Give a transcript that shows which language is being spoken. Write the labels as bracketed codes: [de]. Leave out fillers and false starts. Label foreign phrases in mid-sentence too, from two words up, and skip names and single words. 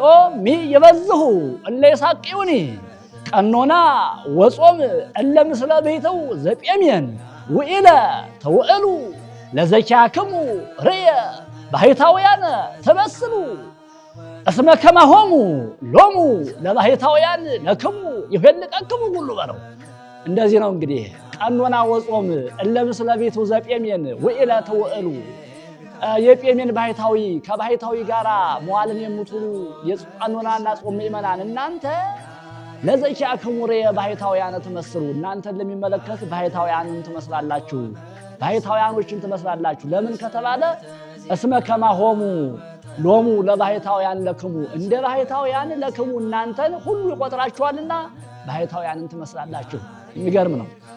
[gez] ሚይበዝሁ እለ ይሳቅዩኒ ቀኖና ወጾም እለ ምስለ ቤተው ዘጴሜን ውኢለ ተውዕሉ ለዘኪያክሙ ርየ ባሕታውያን ተመስሉ እስመ ከማሆሙ ሎሙ ለባሕታውያን ለክሙ ይፈልቀክሙ [am] ሁሉ በለው። እንደዚህ ነው እንግዲህ [gez] ቀኖና ወጾም እለ ምስለ ቤተው ዘጴሜን ውኢለ ተውዕሉ [am] የጴሜን ባሕታዊ ከባሕታዊ ጋራ መዋልን የምትውሉ የቀኖናና ጾም ምእመናን እናንተ [gez] ለዘኪያክሙ ርየ ባሕታውያን ተመስሉ [am] እናንተን ለሚመለከት ባሕታውያንን ትመስላላችሁ፣ ባሕታውያኖችን ትመስላላችሁ። ለምን ከተባለ [gez] እስመ ከማሆሙ ሎሙ ለባሕታውያን ለክሙ [am] እንደ ባሕታውያን ለክሙ እናንተን ሁሉ ይቆጥራችኋልና ባሕታውያንን ትመስላላችሁ። የሚገርም ነው።